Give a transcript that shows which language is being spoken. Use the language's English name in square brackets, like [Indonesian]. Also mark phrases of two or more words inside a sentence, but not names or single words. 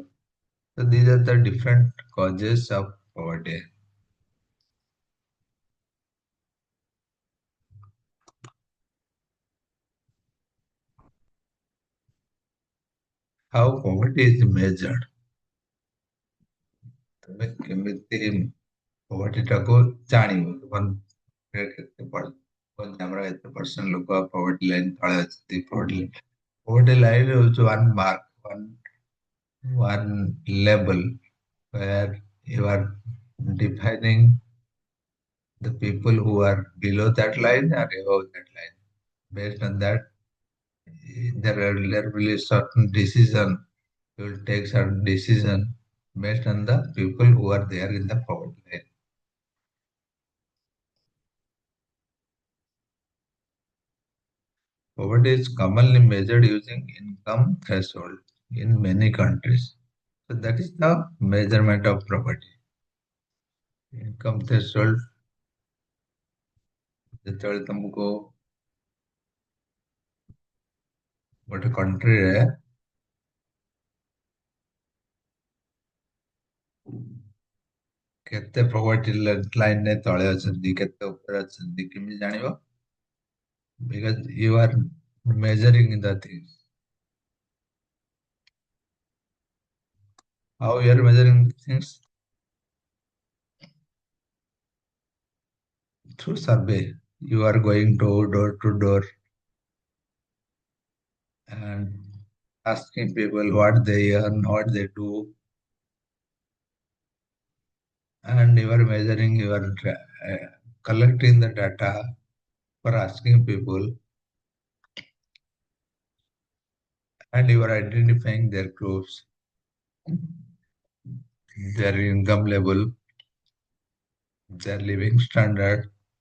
[English] So these are the different causes of poverty. How poverty is measured? [Odia] ତମେ କେମିତି poverty ଟାକୁ ଜାଣିବ? କେତେ ଆମର ଏତେ ପରସେଣ୍ଟ ଲୋକ [English] poverty line [Odia] ତଳେ ଅଛନ୍ତି। [English] poverty line ହଉଛି one mark, one level where you are defining the people who are below that line or above that line. Based on that, there will be certain decision. You will take certain decision based on the people who are there in the poverty line. Poverty is commonly measured using income threshold in many countries. So that is the measurement of poverty. Income threshold [Odia] ଯେତେବେଳେ ତମକୁ ଗୋଟେ କଣ୍ଟ୍ରିରେ କେତେ [English] poverty line [Odia] ରେ ତଳେ ଅଛନ୍ତି, କେତେ ଉପରେ ଅଛନ୍ତି, କେମିତି ଜାଣିବ? [English] Because you are measuring the things. How you are measuring things? Through survey. You are going to door and asking people what they earn, what they do, and you are measuring, you are collecting the data for asking people, and you are identifying their groups, their income level, their living standard.